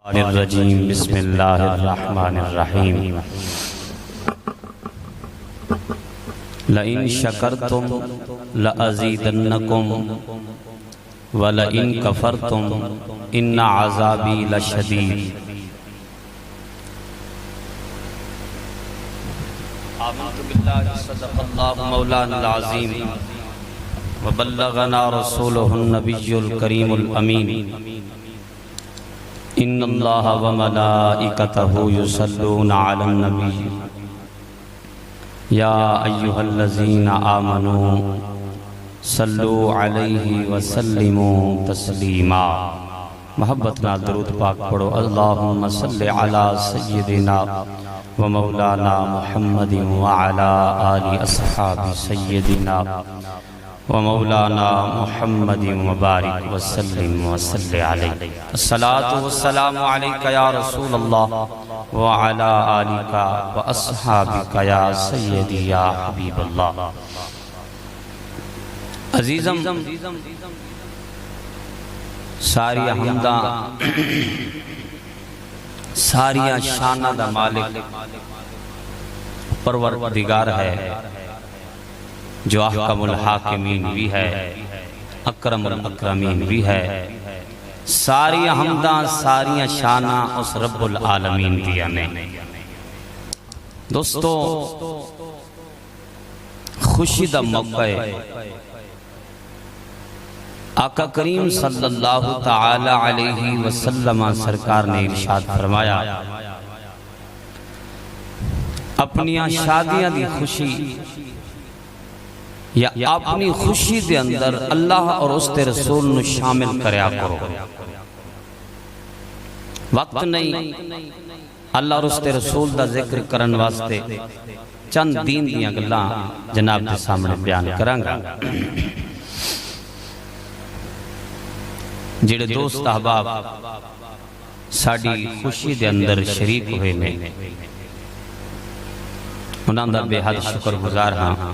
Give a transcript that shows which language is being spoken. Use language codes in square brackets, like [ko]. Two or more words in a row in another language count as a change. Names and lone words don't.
[ar] رجيم بسم الله الرحمن الرحيم لئن شكرتم لأزيدنكم ولئن كفرتم إن عذابي لشديد. آمنت بالله صدق الله مولانا العظيم وبلغنا رسوله النبي الكريم الأمين. إن الله وملائكته يصلون على النبي يا أيها الذين آمنوا صلوا عليه وسلموا تسليما. [pa] محبت نال درود پاک پڑھو. [ar] اللهم صل على سيدنا ومولانا محمد وعلى آل أصحاب سيدنا ومولانا محمد وبارك وسلم وصل عليه. الصلاة والسلام عليك يا رسول الله وعلى آلك وأصحابك يا سيدي يا حبيب الله. [pa] عزیزم ساریاں حمداں ساریاں شاناں دا مالک پروردگار ہے، جو [ar] أحكم الحاكمين [pa] بھی ہے, [ar] أكرم الأكرمين [pa] بھی ہے. ساریاں حمداں ساریاں شاناں اس [ar] رب العالمين [pa] دیاں نیں. دوستو، خوشی دا موقع ہے. آقا کریم [ar] صلى الله تعالى عليه وسلم [pa] سرکار نے ارشاد فرمایا، اپنی شادیاں دی خوشی یا اپنی خوشی دے اندر [ur] اللہ اور اس کے رسول [pa] نوں شامل کریا کرو. وقت نہیں [ur] اللہ اور اس کے رسول [pa] دا ذکر کرن واسطے چند دین دیاں گلاں جناب کے سامنے بیان کراں گا. جیہڑے دوست احباب ساڈی خوشی دے اندر شریک ہوئے نیں، انہاں دا بے حد شکرگزار ہاں.